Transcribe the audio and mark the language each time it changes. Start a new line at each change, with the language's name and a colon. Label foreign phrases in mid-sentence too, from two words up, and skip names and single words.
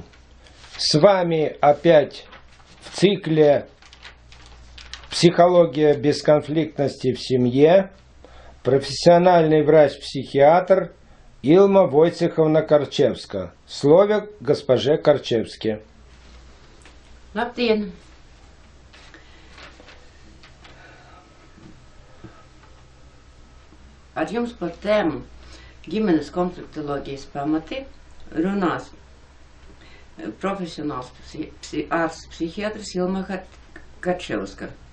Russian: С вами опять в цикле «Психология бесконфликтности в семье» профессиональный врач-психиатр Илма Войцеховна Корчевска. Слово госпоже Корчевске.
Latvian: Labdien! Ar jums par tēmu ģimenes konfliktoloģijas pamati runās profesionāls ārsts psihiatrs Ilma Karčevska.